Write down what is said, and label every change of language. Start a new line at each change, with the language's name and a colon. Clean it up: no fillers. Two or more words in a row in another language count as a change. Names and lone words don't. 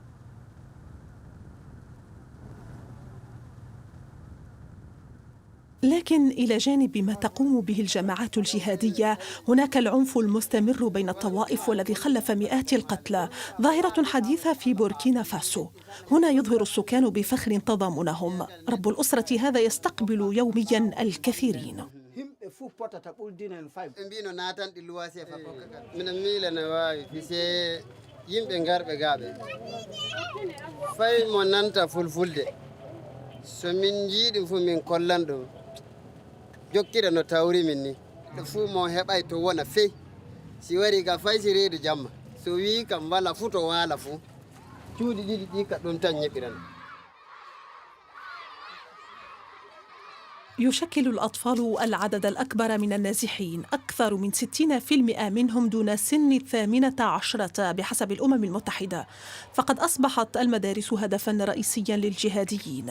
Arabic: لكن إلى جانب ما تقوم به الجماعات الجهادية، هناك العنف المستمر بين الطوائف والذي خلف مئات القتلى، ظاهرة حديثة في بوركينا فاسو. هنا يظهر السكان بفخر تضامنهم. رب الأسرة هذا يستقبل يوميا الكثيرين.
Fula: yimɓe garɓe gaaɓe fay mo nanta fulfulde so min jiiɗi fu min kollan ɗum jokkira no tawri min ni ɗo fuu mo heɓay to wona fey si wari ga fay si reedu jamma so wi kam wala fuu to waala fuu cuuɗi ɗiɗi ɗi ka ɗum tan ñeɓiran.
Arabic: يشكل الأطفال العدد الأكبر من النازحين، أكثر من 60% منهم دون سن 18 بحسب الأمم المتحدة. فقد أصبحت المدارس هدفاً رئيسياً للجهاديين.